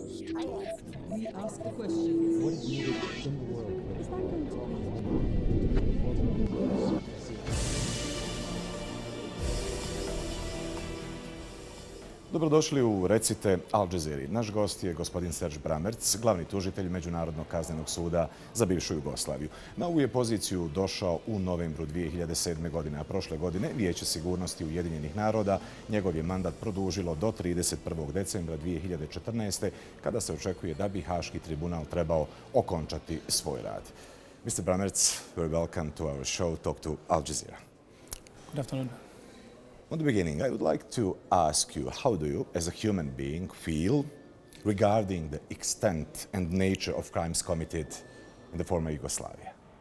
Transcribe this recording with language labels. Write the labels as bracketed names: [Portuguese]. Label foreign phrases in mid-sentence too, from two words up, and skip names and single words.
[English] We ask the question, what is needed in the world? [Bosnian] Dobrodošli u Recite Al Jazeeri. Naš gost je gospodin Serge Bramertz, glavni tužitelj Međunarodnog kaznenog suda za bivšu Jugoslaviju. Na ovu je poziciju došao u novembru 2007. godine, a prošle godine Vijeće sigurnosti Ujedinjenih naroda njegov je mandat produžilo do 31. decembra 2014. kada se očekuje da bi Haški tribunal trebao okončati svoj rad. [English] Mr. Bramertz, very welcome to our show, Talk to Al Jazeera. Good afternoon. From the beginning, I would like to ask you, how do you, as a human being, feel regarding the extent and nature of crimes committed in the former Yugoslavia?